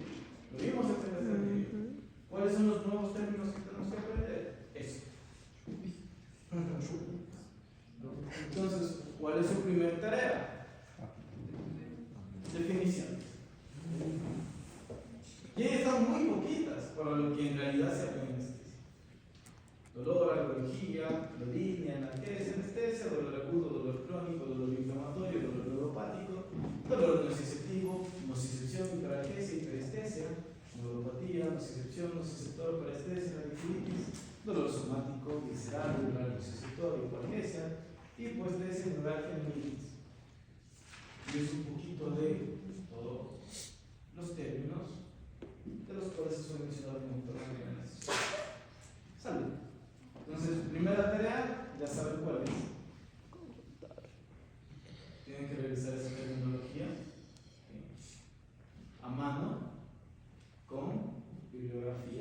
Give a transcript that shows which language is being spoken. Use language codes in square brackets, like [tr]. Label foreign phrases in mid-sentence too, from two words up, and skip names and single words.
[es] Lo vimos en la clase anterior. ¿Cuáles son los nuevos términos que tenemos que aprender? Eso. Entonces, ¿cuál es su primera tarea? Definiciones. Y ahí están muy poquitas para lo que en realidad se aprende en anestesia. Dolor, alcohología, cloridia, analgesia, anestesia, dolor agudo, dolor crónico, dolor inflamatorio, dolor neuropático, dolor nociceptivo, nocicepción, hiperalgesia, hiperestesia, neuropatía, nocicepción, nociceptor, parestesia, radiculitis, dolor somático, visceral, neural, nociceptor, hipoalgesia, hipoestesia, neuralgia, neuritis. Y es un poquito de todos los términos de los cuales se suele mencionar como termómetros. Salud. Entonces, primera tarea, ya saben cuál es. Tienen que revisar esa terminología a mano con bibliografía.